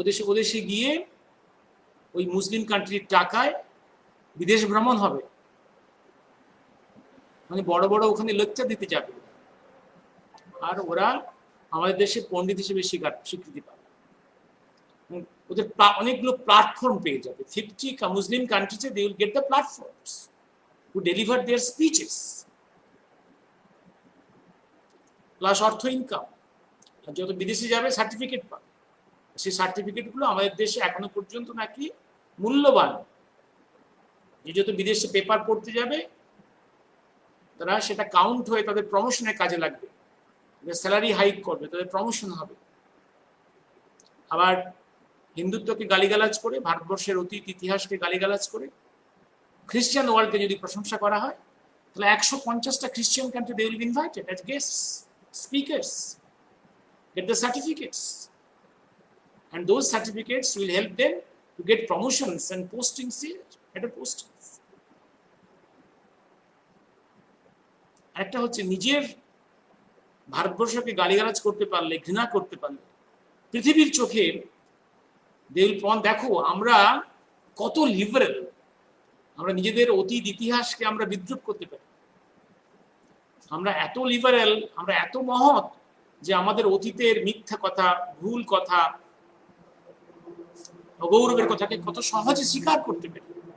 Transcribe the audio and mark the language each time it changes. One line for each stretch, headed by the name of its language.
Bangla: ওদেশে গিয়ে ওই মুসলিম কান্ট্রির টাকায় বিদেশ ভ্রমণ হবে, মানে বড় বড় ওখানে লেকচার দিতে যাবে, আর ওরা আমাদের দেশে পণ্ডিত হিসেবে স্বীকৃতি পাবে। ওদের অনেকগুলো প্ল্যাটফর্ম পেয়ে যাবে। 50 মুসলিম কান্ট্রিজে
English: they will get the platforms to deliver their speeches,
Bangla: plus অর্থ ইনকাম। আর যত বিদেশে যাবে সার্টিফিকেট পাবে, সেই সার্টিফিকেটগুলো আমাদের দেশে এখনো পর্যন্ত নাকি মূল্যবান। যে যত বিদেশে পেপার পড়তে যাবে তারা সেটা কাউন্ট হয়ে তাদের প্রমোশনের কাজে লাগবে, তাদের স্যালারি হাইক করবে, তাদের প্রমোশন হবে। আবার হিন্দুত্বকে গালিগালাজ করে, ভারতবর্ষের অতীত ইতিহাসকে গালিগালাজ করে খ্রিস্টান ওয়ার্ল্ডকে যদি প্রশংসা করা হয়, তাহলে 150টা খ্রিস্টান country
English: they will be invited as guests, speakers, get the certificates, and those certificates will help them to get promotions and postings here, better postings.
Bangla: একটা হচ্ছে নিজের ভারতবর্ষকে গালিগালাজ করতে পারলে, ঘৃণা করতে পারলে, পৃথিবীর চোখে দেখো আমরা কত লিবারেল, আমরা নিজেদের অতীত ইতিহাসকে আমরা বিদ্রুপ করতে পারি, আমরা এত লিবারেল, আমরা এত মহৎ যে আমাদের অতীতের মিথ্যা কথা, ভুল কথা, অগৌরবের কথাকে কত সহজে স্বীকার করতে পারি।